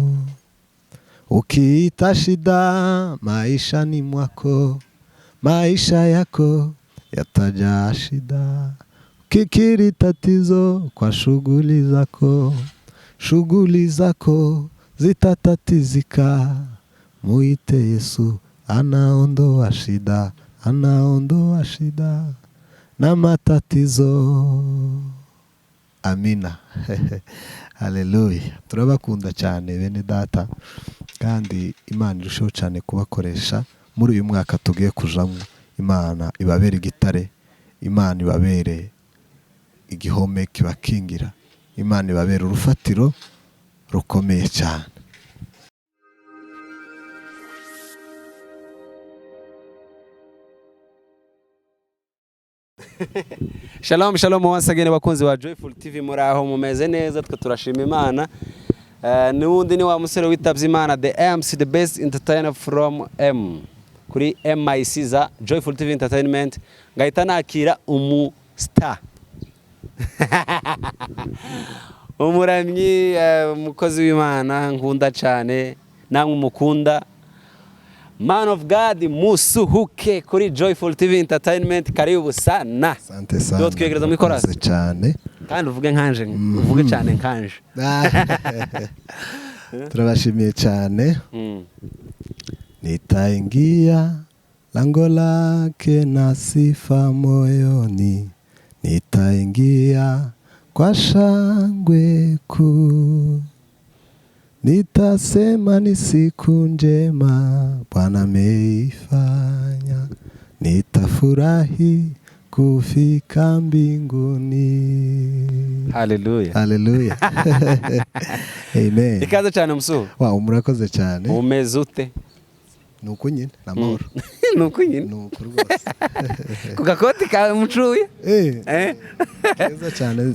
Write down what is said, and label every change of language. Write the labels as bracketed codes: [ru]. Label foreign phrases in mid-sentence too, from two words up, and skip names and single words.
[sw] ukiita shida maishani mwako maisha yako yatajaa shida kikiri tatizo kwa shughuli zako zitatatizika muite Yesu anaondoa shida na matatizo amina haleluya [rw] turabakunda cyane bene data kandi Imana irushaho cyane kubakoresha muri uyu mwaka tugiye kujamo Imana ibabere igitare Imana ibabere igihome kibakingira Imana ibabere urufatiro rukomeye cyane [en] Shalom shalom once again [rw] bakunzi ba Joyful TV muraho mumeze neza twe turashima Imana nundi ni wa musore witabye Imana [en] the MC the best entertainer from [rw] kuri MIC za Joyful TV Entertainment ngahita nakira star umuramyi umukozi w'Imana nkunda cyane namwe mukunda [en] Man of God [rw] musuhuke kuri Joyful TV Entertainment [sw] karibu sana asante sana [rw] twegereza mu ikorasi cyane kandi uvuge nkanje uvuge cyane nkanje turabashimiye cyane [sw] nitaingia lango lake na sifa moyoni nitaingia kwa shangwe kuu nitasema ni siku njema Bwana ameifanya nitafurahi kufika mbinguni haleluya amen [rw] ikaze cyane musuhu murakoze cyane umeze ute nuko nyine namahoro nuko nyine nuko rwose ku gakoti ka mucuye keza cyane